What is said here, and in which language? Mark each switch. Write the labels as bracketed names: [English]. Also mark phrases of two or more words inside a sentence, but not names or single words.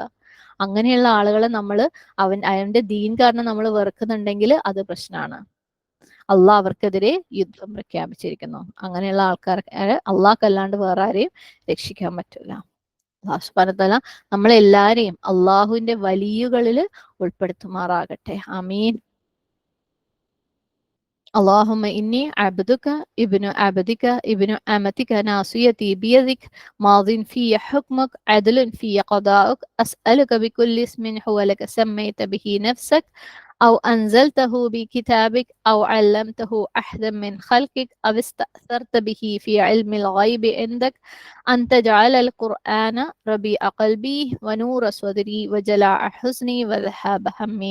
[Malayalam] അങ്ങനെയുള്ള ആളുകളെ നമ്മൾ അവന്റെ ദീൻ കാരണം നമ്മൾ വെറുക്കുന്നുണ്ടെങ്കിൽ അത് പ്രശ്നമാണ്. അള്ളാഹ് അവർക്കെതിരെ യുദ്ധം പ്രഖ്യാപിച്ചിരിക്കുന്നു. അങ്ങനെയുള്ള ആൾക്കാർക്ക് അള്ളാഹ്ക്കല്ലാണ്ട് വേറെ ആരെയും രക്ഷിക്കാൻ പറ്റില്ല. [Arabic] الله سبحانه وتعالى [Malayalam] നമ്മളെല്ലാരെയും അള്ളാഹുവിന്റെ വലിയകളിൽ ഉൾപ്പെടുത്തുമാറാകട്ടെ. ആമീൻ. [Arabic] اللهم إني عبدك ابن عبدك ابن أمتك ناصيتي بيدك ماض في حكمك عدل في قضاءك أسألك بكل اسم هو لك سميت به نفسك أو أنزلته بكتابك أو علمته أحدا من خلقك أو استأثرت به في علم الغيب عندك أن تجعل القرآن ربيع قلبي ونور صدري وجلاء حزني وذهاب همي.